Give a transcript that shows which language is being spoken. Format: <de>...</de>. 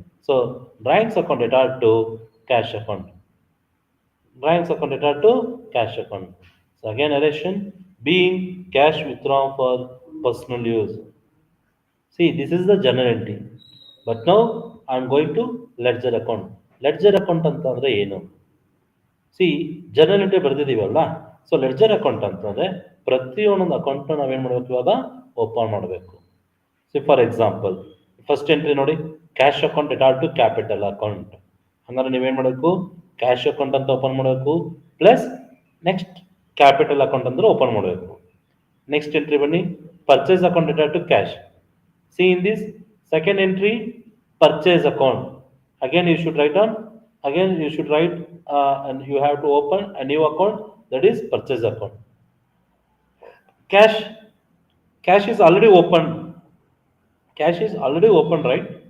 <en>So drawings account data to cash account. Drawings account data to cash account. So again narration, being cash withdrawn for personal use. See, this is the journal entry. But now I am going to ledger account.</en> <kn>Ledger account ಅಂತಂದ್ರೆ ಏನು? C journal entry ಬರ್ದಿದ್ದೀವಲ್ಲ, so ledger account ಅಂತಂದರೆ ಪ್ರತಿಯೊಂದೊಂದು ಅಕೌಂಟ್ನ ನಾವೇನು ಮಾಡಬೇಕು ಇವಾಗ open ಮಾಡಬೇಕು.</kn> <en>C for example first entry ನೋಡಿ, cash account Dettol to capital account.</en> <kn>ಹಂಗಾದ್ರೆ ನೀವೇನು ಮಾಡಬೇಕು, ಕ್ಯಾಶ್ ಅಕೌಂಟ್ ಅಂತ ಓಪನ್ ಮಾಡಬೇಕು, ಪ್ಲಸ್ ನೆಕ್ಸ್ಟ್ ಕ್ಯಾಪಿಟಲ್ ಅಕೌಂಟ್ ಅಂದ್ರೆ ಓಪನ್ ಮಾಡಬೇಕು.</kn> <en>Next entry ಬನ್ನಿ, purchase account Dettol to cash. See in this second entry, purchase account. Again you should write on. Again you should write and you have to open a new account, that is purchase account. Cash Cash is already open. Cash is already open, right?</en>